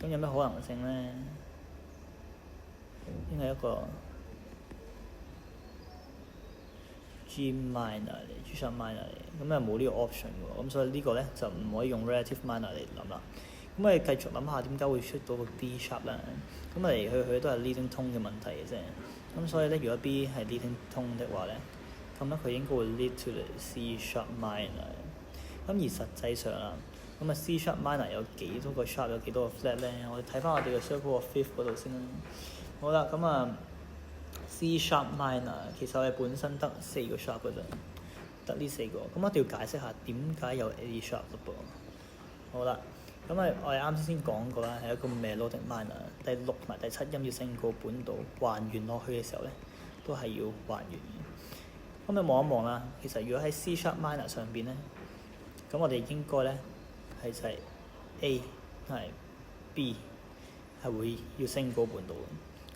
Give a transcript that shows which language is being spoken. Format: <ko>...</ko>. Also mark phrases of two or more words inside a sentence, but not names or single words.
<yue>咁有咩可能性咧？應該係一個</yue> <en>G minor</en> <yue>嚟 ，</yue> <en>G sharp minor</en> <yue>嚟，咁又冇呢個 option 喎，咁所以呢個咧就唔可以用</yue> <en>relative minor</en> <yue>嚟諗啦。咁我哋繼續諗下點解會出到個</yue> <en>B sharp</en> <yue>啦。咁嚟去都係</yue> <en>leading tone</en> <yue>嘅問題嘅啫。咁所以咧，如果 B 係</yue> <en>leading tone</en> <yue>的話咧，咁咧佢應該會</yue> <en>lead to the C sharp minor。</en> <yue>咁而實際上啦，咁啊</yue> <en>C sharp minor</en> <yue>有幾多個 sharp， 有幾多個 flat 咧？我哋睇翻我哋嘅</yue> <en>circle of fifth</en> <yue>嗰度先啦。好啦，咁啊</yue> <en>C sharp minor</en> <yue>其實我哋本身得4個 sharp 嘅啫，得呢4個。咁我一定要解釋下點解有</yue> <en>A sharp</en> <yue>嘅噃。好啦。咁我哋啱先講過啦，係一個</yue> <en>melodic minor，</en> <yue>第6同埋第7音要升高半度，還原落去嘅時候咧，都係要還原嘅。咁你望一望啦，其實如果喺</yue> <en>C sharp minor</en> <yue>上邊咧，咁我哋應該咧係就係 A 同埋 B 係會要升高半度嘅。</yue>